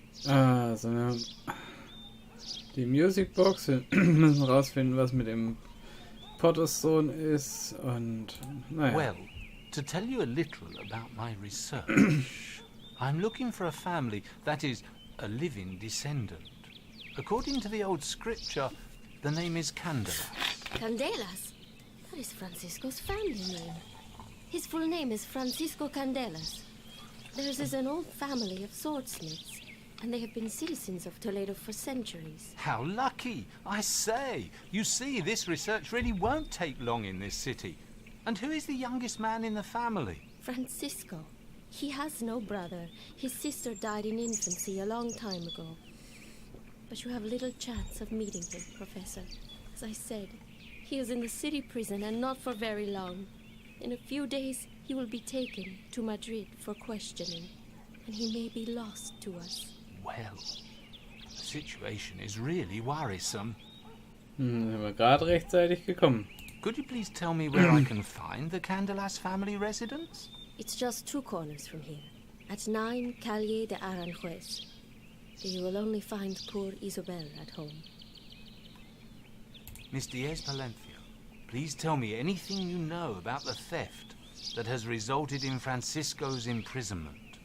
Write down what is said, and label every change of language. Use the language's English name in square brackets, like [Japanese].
[German] Also, wir haben die Musicbox. Wir müssen rausfinden, was mit dem Potters Sohn ist. Und, naja. [English] Well, to tell you a little about my research, I'm looking for a family that is a living descendant. According to the old scripture, the name is Candelas. Candelas? That is Francisco's family name. His full name is Francisco Candelas. Theirs is an old family of swordsmiths, and they have been citizens of Toledo for centuries. How lucky! I say, you see, this research really won't take long in this city. And who is the youngest man in the family? Francisco. He has no brother. His sister died in infancy a long time ago. But you have little chance of meeting him, Professor. As I said, he is in the city prison and not for very long. In a few days, he will be taken to Madrid for questioning, and he may be lost to us. Well, the situation is really worrisome. [German] Sind wir gerade rechtzeitig gekommen. [English] Could you please tell me where I can find the Candelas family residence? It's just 2 corners from here, at 9 Calle de Aranjuez. You will only find poor Isabel at home. Miss Diaz Palencia, please tell me anything you know about the theft that has resulted in Francisco's imprisonment.